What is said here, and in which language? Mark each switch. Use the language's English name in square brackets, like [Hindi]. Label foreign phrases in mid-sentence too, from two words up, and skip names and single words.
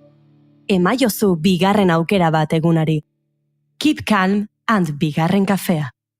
[Basque] Emaiozu bigarren aukera bat egunari. [English] Keep calm and [Basque] bigarren kafea.